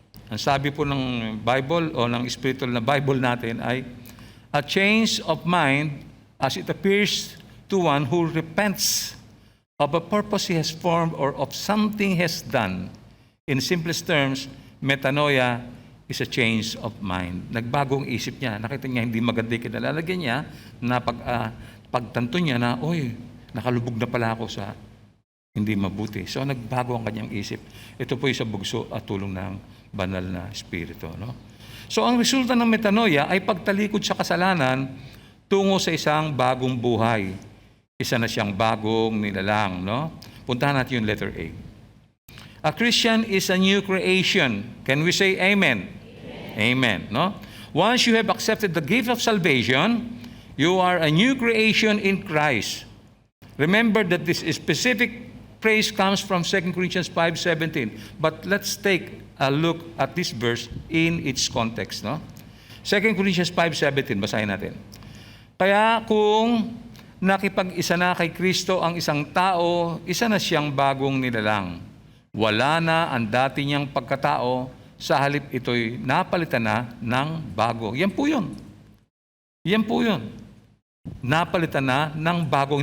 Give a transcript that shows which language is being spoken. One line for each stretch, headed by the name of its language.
Filipino: Ang sabi po ng Bible o ng spiritual na Bible natin ay
English: a change of mind as it appears to one who repents of a purpose he has formed or of something he has done. In simplest terms, metanoia is a change of mind.
Filipino: Nagbagong isip niya. Nakita niya hindi maganda yung kinalalagyan niya na pagtanto niya na, nakalubog na pala ako sa hindi mabuti. So nagbago ang kanyang isip. Ito po yung sa bugso at tulong ng banal na Espiritu. No? So ang resulta ng metanoia ay pagtalikod sa kasalanan tungo sa isang bagong buhay. Isa na siyang bagong nilalang. No? Puntahan natin yung letter A.
English: A Christian is a new creation. Can we say amen? Amen. No? Once you have accepted the gift of salvation, you are a new creation in Christ. Remember that this specific phrase comes from 2 Corinthians 5:17. But let's take a look at this verse in its context.
Filipino: No? 2 Corinthians 5:17, basahin natin. Kaya kung nakipag-isa na kay Kristo ang isang tao, isa na siyang bagong nilalang. Wala na ang dati niyang pagkatao, sa halip ito'y napalitan na ng bago. Yan po yun. Yan po yun. Napalitan na ng bago.